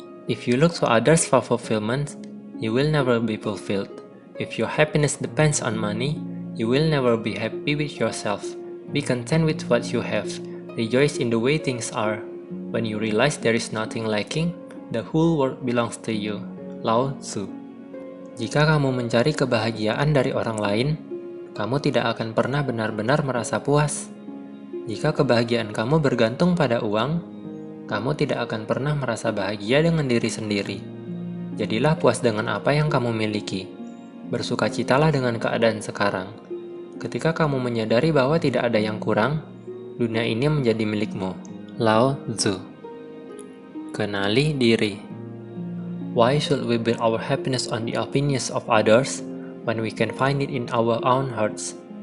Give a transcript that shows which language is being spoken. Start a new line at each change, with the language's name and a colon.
English: If you look to others for fulfillment, you will never be fulfilled. If your happiness depends on money, you will never be happy with yourself. Be content with what you have. Rejoice in the way things are. When you realize there is nothing lacking, the whole world belongs to you. Lao Tzu.
Indonesian: Jika kamu mencari kebahagiaan dari orang lain, kamu tidak akan pernah benar-benar merasa puas. Jika kebahagiaan kamu bergantung pada uang, kamu tidak akan pernah merasa bahagia dengan diri sendiri. Jadilah puas dengan apa yang kamu miliki. Bersukacitalah dengan keadaan sekarang. Ketika kamu menyadari bahwa tidak ada yang kurang, dunia ini menjadi milikmu. Lao Tzu. Kenali diri.
English: Why should we build our happiness on the opinions of others when we can find it in our own hearts?